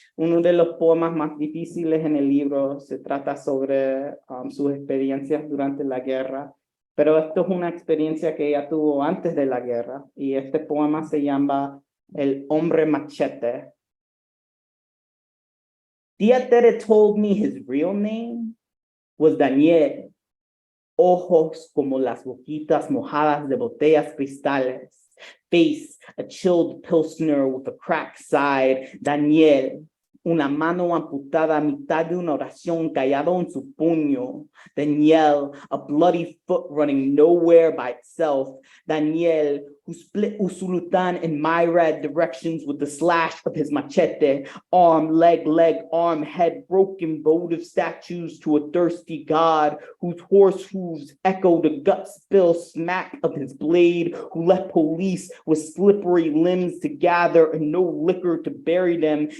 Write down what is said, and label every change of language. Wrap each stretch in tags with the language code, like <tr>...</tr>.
<es>Uno de los poemas más difíciles en el libro se trata sobre sus experiencias durante la guerra, pero esto es una experiencia que ella tuvo antes de la guerra, y este poema se llama El hombre machete.</es> <en>Tía Tere told me his real name was Daniel.</en> <es>Ojos como las boquitas mojadas de botellas cristales.</es> <en>Face, a chilled pilsner with a cracked side.</en> <es>Daniel, una mano amputada a mitad de una oración callado en su puño.</es> <en>Daniel, a bloody foot running nowhere by itself. Daniel, who split Usulután in myriad directions with the slash of his machete. Arm, leg, arm, head, broken votive statues to a thirsty god whose horse hooves echo the gut spill smack of his blade, who left police with slippery limbs to gather and no liquor to bury them.</en>